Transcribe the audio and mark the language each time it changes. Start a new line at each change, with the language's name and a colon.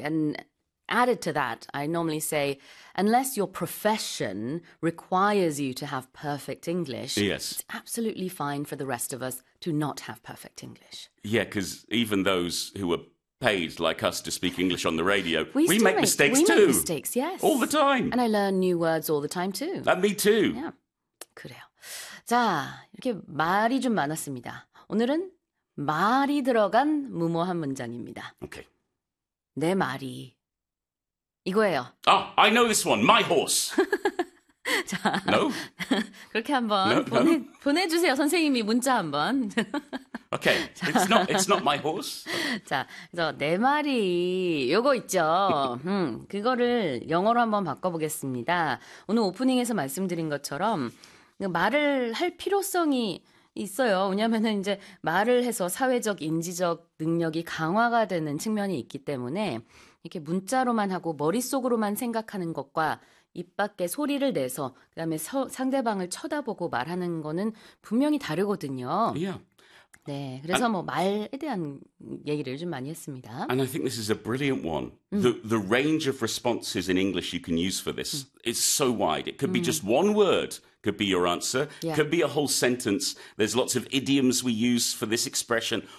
English: And added to that, I normally say, unless your profession requires you to have perfect English, it's absolutely fine for the rest of us to not have perfect English. Yeah, because even those who are paid like us to speak English on the radio. We make mistakes too. We make mistakes, yes. All the time. And I learn new words all the time too. And me too. Yeah.
Korean: 그래요. 자, 이렇게 말이 좀 많았습니다. 오늘은 말이 들어간 무모한 문장입니다.
English: Okay.
Korean: 내 말이 이거예요.
English: Ah, I know this one. My horse.
Korean: 자,
English: no.
Korean: 그렇게 한번 보내주세요, 선생님이 문자 한번.
English: Okay, it's not my horse.
Korean: 자, 그래서 내 말이 요거 있죠. 그거를 영어로 한번 바꿔보겠습니다. 오늘 오프닝에서 말씀드린 것처럼 말을 할 필요성이 있어요. 왜냐하면은 이제 말을 해서 사회적 인지적 능력이 강화가 되는 측면이 있기 때문에 이렇게 문자로만 하고 머릿속으로만 생각하는 것과 입 밖에 소리를 내서 그다음에 상대방을 쳐다보고 말하는 거는 분명히 다르거든요.
English: Yeah.
Korean: 네, 그래서 뭐 말에 대한 얘기를 좀 많이 했습니다.
English: And I think this is a brilliant one. The range of responses in English you can use for this is so wide. It could be just one word. Could be your answer. Yeah. Could be a whole sentence. There's lots of idioms we use for this expression.